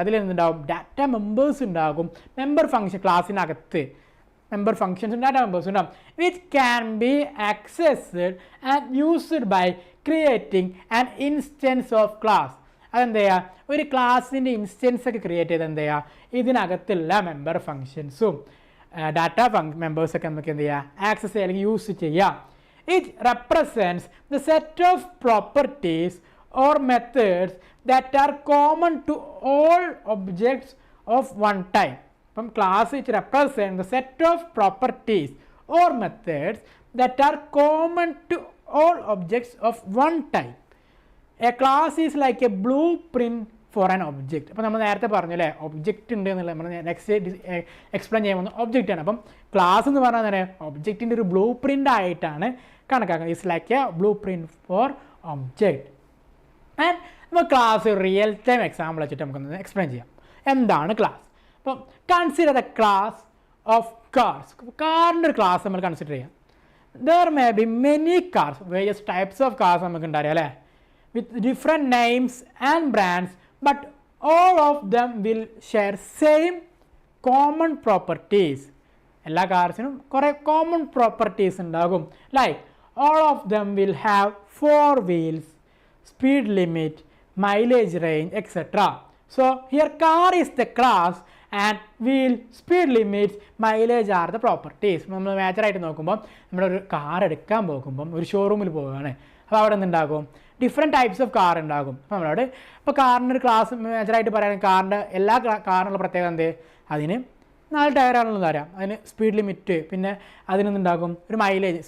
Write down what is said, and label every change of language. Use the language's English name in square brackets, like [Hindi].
[Malayalam] അതിൽ എന്തുണ്ടാവും, data members ഉണ്ടാകും, മെമ്പർ ഫംഗ്ഷൻ ക്ലാസ്സിനകത്ത് മെമ്പർ ഫംഗ്ഷൻസും ഡാറ്റ മെമ്പേഴ്സും ഉണ്ടാകും, [English] Which can be accessed and used by creating an instance of class. [Malayalam] അതെന്ത് ചെയ്യുക, ഒരു ക്ലാസ്സിൻ്റെ ഇൻസ്റ്റൻസ് ഒക്കെ ക്രിയേറ്റ് ചെയ്ത് എന്ത് ചെയ്യുക, ഇതിനകത്തുള്ള മെമ്പർ ഫംഗ്ഷൻസും ഡാറ്റ മെമ്പേഴ്സൊക്കെ നമുക്ക് എന്ത് ചെയ്യുക, ആക്സസ് ചെയ്യുക അല്ലെങ്കിൽ യൂസ് ചെയ്യുക. [English] It represents the set of properties or methods that are common to all objects of one type. From class which represent the set of properties or methods that are common to all objects of one type. A class is like a blueprint for an object. [Malayalam] അപ്പോൾ നമ്മൾ നേരത്തെ പറഞ്ഞു അല്ലേ, object ഉണ്ട് എന്നുള്ളത് നമ്മൾ next explain ചെയ്യാൻ പോകുന്നത് ഒബ്ജക്റ്റാണ്. അപ്പം ക്ലാസ് എന്ന് പറഞ്ഞാൽ തന്നെ ഒബ്ജക്റ്റിൻ്റെ ഒരു ബ്ലൂ പ്രിൻ്റ് ആയിട്ടാണ് കണക്കാക്കുന്നത്. [English] It's like a blueprint for object. [Malayalam] And നമ്മൾ ക്ലാസ് റിയൽ ടൈം എക്സാമ്പിൾ വെച്ചിട്ട് നമുക്കൊന്ന് എക്സ്പ്ലെയിൻ ചെയ്യാം എന്താണ് ക്ലാസ്. അപ്പം [English] Consider the class of cars. [Malayalam] കാറിൻ്റെ ഒരു ക്ലാസ് നമ്മൾ കൺസിഡർ ചെയ്യാം. [English] there may be many cars, various types of cars [Malayalam] നമുക്ക് ഉണ്ടായിരിക്കും അല്ലേ, [English] With different names and brands, but all of them will share same common properties. [Malayalam] എല്ലാ കാർസിനും കുറേ കോമൺ പ്രോപ്പർട്ടീസ് ഉണ്ടാകും. [English] Like all of them will have 4 wheels, speed limit, mileage range, etc. So here car is the class and wheel, speed limits, mileage are the properties. [Malayalam] നമ്മൾ മേജറായിട്ട് നോക്കുമ്പോൾ നമ്മളൊരു car എടുക്കാൻ പോകുമ്പം ഒരു ഷോറൂമിൽ പോവുകയാണ്. അപ്പോൾ അവിടെ നിന്നുണ്ടാകും ഡിഫറെൻറ്റ് ടൈപ്സ് ഓഫ് കാർ ഉണ്ടാകും. അപ്പോൾ നമ്മളവിടെ ഇപ്പോൾ കാറിൻ്റെ ഒരു ക്ലാസ് മേജറായിട്ട് പറയുകയാണെങ്കിൽ കാറിൻ്റെ എല്ലാ കാറിനുള്ള പ്രത്യേകത എന്ത്, അതിന് 4 ടയറാണെന്ന് തരാം, അതിന് സ്പീഡ് ലിമിറ്റ്, പിന്നെ അതിനൊന്നുണ്ടാകും ഒരു മൈലേജ്.